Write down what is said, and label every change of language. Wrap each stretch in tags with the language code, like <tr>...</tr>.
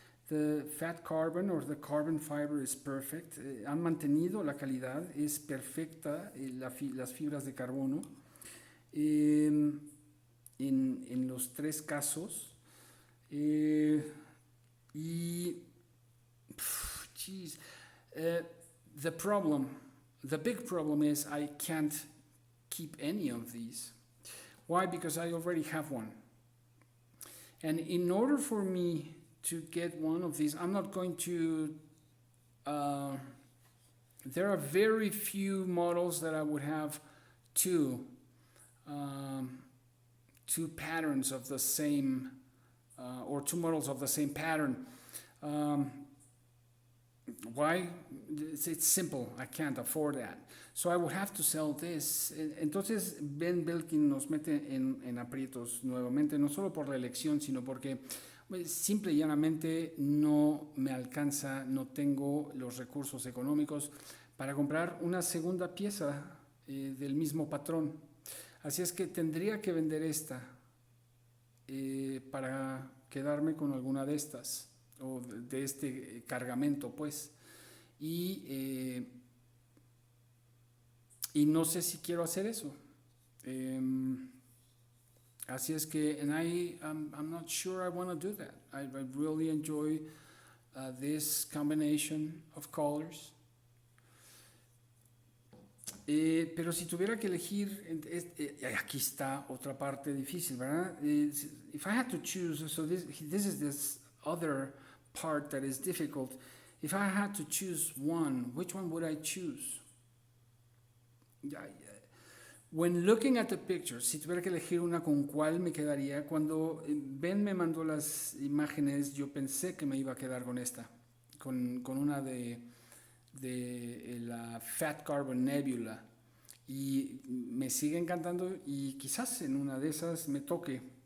<en>The fat carbon or the carbon fiber is perfect.</en> <es>Han mantenido la calidad, es perfecta las fibras de carbono en los tres casos.</es> <en>Geez, the big problem is I can't keep any of these. Why? Because I already have one. And in order for me to get one of these, I'm not going to, there are very few models that I would have two patterns of the same, or two models of the same pattern. Why? It's simple. I can't afford that. So I would have to sell this.</en> <es>Entonces Ben Belkin nos mete en aprietos nuevamente, no solo por la elección, sino porque simple y llanamente no me alcanza, no tengo los recursos económicos para comprar una segunda pieza del mismo patrón. Así es que tendría que vender esta para quedarme con alguna de estas, o de este cargamento, pues. Y no sé si quiero hacer eso. Así es que,</es> <en>and I'm not sure I want to do that. I really enjoy this combination of colors.</en> <es>Pero si tuviera que elegir, aquí está otra parte difícil, ¿verdad?</es> <en>If I had to choose, so this is this other part that is difficult. If I had to choose one, which one would I choose? When looking at the pictures,</en> <es>si tuviera que elegir una con cuál me quedaría, cuando Ben me mandó las imágenes, yo pensé que me iba a quedar con esta, con una de la Fat Carbon Nebula, y me sigue encantando y quizás en una de esas me toque,</es>